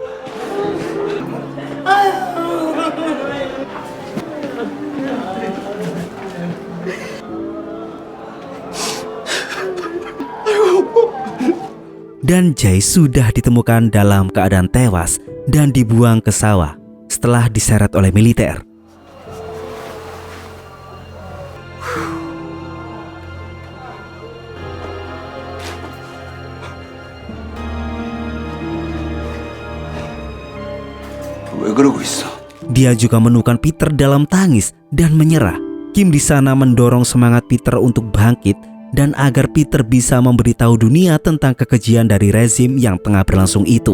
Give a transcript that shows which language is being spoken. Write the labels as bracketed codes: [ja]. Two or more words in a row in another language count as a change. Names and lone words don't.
[id] Dan Jae sudah ditemukan dalam keadaan tewas dan dibuang ke sawah setelah diseret oleh militer. [ko] 왜 그러고 있어? [id] Dia juga menemukan Peter dalam tangis dan menyerah. Kim di sana mendorong semangat Peter untuk bangkit dan agar Peter bisa memberitahu dunia tentang kekejian dari rezim yang tengah berlangsung itu.